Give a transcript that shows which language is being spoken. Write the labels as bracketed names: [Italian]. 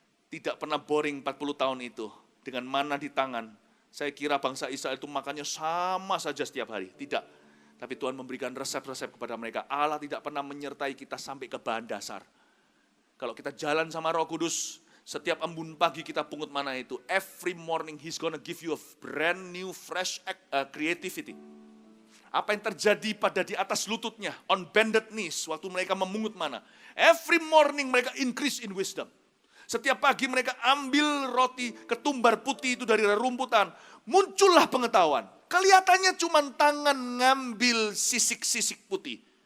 [Indonesian] Tidak pernah boring 40 tahun itu, dengan mana di tangan. Saya kira bangsa Israel itu makannya sama saja setiap hari. Tidak. Tapi Tuhan memberikan resep-resep kepada mereka. Allah tidak pernah menyertai kita sampai ke bahan dasar. Kalau kita jalan sama Roh Kudus, setiap embun pagi kita pungut mana itu. [English] Every morning He's gonna give you a brand new fresh creativity. [Indonesian] Apa yang terjadi pada di atas lututnya, [English] on bended knees, [Indonesian] waktu mereka memungut mana. [English] Every morning [Indonesian] mereka [English] increase in wisdom. [Indonesian] Setiap pagi mereka ambil roti ketumbar putih itu dari rerumputan. Muncullah pengetahuan. Kelihatannya cuma tangan ngambil sisik-sisik putih.